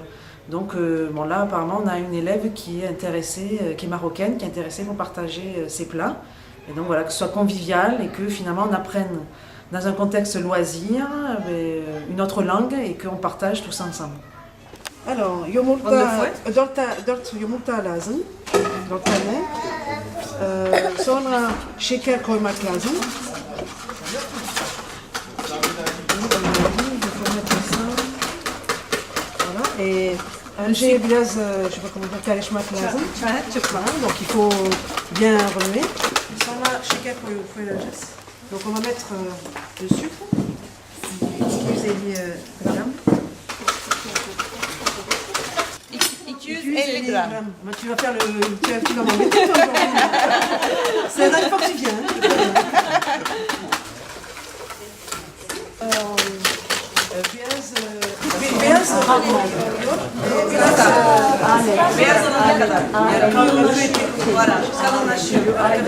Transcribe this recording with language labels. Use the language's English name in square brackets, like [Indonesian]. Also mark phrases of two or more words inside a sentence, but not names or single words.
[French] Donc là apparemment on a une élève qui est intéressée, qui est marocaine, qui est intéressée pour partager ces plats. Et donc voilà, que ce soit convivial et que finalement on apprenne dans un contexte loisir, une autre langue et qu'on partage tous ensemble. Alors, [Turkish] yumurta lazım. Dört tane. Sonra şeker koymak lazım. [French] Voilà. [Turkish] Et önce biraz, [French] je sais pas comment dire, [Turkish] karışmak lazım. [French] Donc il faut bien remuer. [Turkish] Sonra şeker koyacağız. [French] Donc on va mettre le sucre, 250 grammes. 250 grammes. Tu vas faire le... Tu vas m'en mettre toi aujourd'hui. C'est la dernière fois que tu viens. Voilà, ça on a